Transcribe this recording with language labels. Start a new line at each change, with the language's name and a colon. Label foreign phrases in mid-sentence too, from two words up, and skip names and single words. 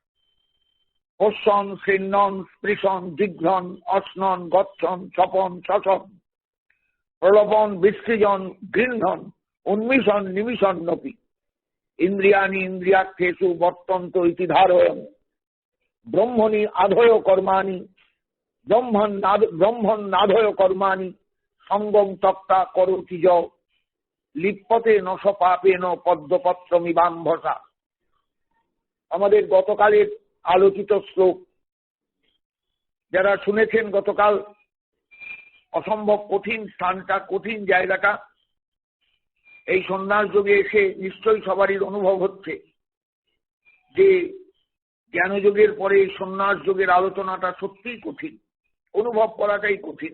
Sanskrit: পশ্যন শৃণ্বন স্পৃশন জিঘ্রন অশ্নন গচ্ছন ছপন শশন প্রলোভন বিসৃজন গৃহ্ণন উন্মিষণ নিমিষন্নপি ইন্দ্রিয়াণি ইন্দ্রিয়ার্থেষু বর্তন্ত ইতি ধারয়ন ব্রহ্মণি আধয় কর্মাণি ব্রহ্মণ নাধয় কর্মাণি সঙ্গম তক্তা করোতি য লিপ্যতে নশ পাপেন পদ্মপত্রমিবাম্ভসা।
Bangla: আমাদের গতকালের আলোচিত শ্লোক যারা শুনেছেন, গতকাল অসম্ভব কঠিন স্থানটা, কঠিন জায়গাটা, এই সন্ন্যাস যোগে এসে নিশ্চয়ই সবারই অনুভব হচ্ছে যে জ্ঞানযোগের পরে এই সন্ন্যাস যোগের আলোচনাটা সত্যিই কঠিন, অনুভব করাটাই কঠিন।